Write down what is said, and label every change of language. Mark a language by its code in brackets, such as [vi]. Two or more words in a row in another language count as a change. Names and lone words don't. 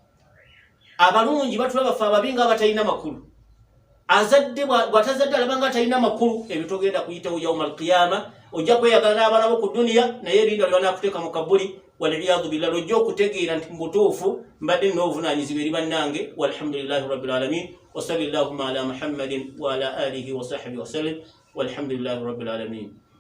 [lg] abalungi batula bafe ababi nga batalina makulu azadde bw'atazadde alaba nga talina makulu ebyo togenda kuyitawo [ar] يوم القيامة [lg] ojja kweyagala n'abaana bo ku duniya naye erinda lye banaakuteeka mu kabuli [ar] والعياذ بالله [lg] ojja okutegeera nti mubutuufu mbadde n'obuvunaanyizibwa eri bannange [ar] والحمد لله رب العالمين وصل اللهم على محمد وعلى آله وصحبه وسلم والحمد لله رب العالمين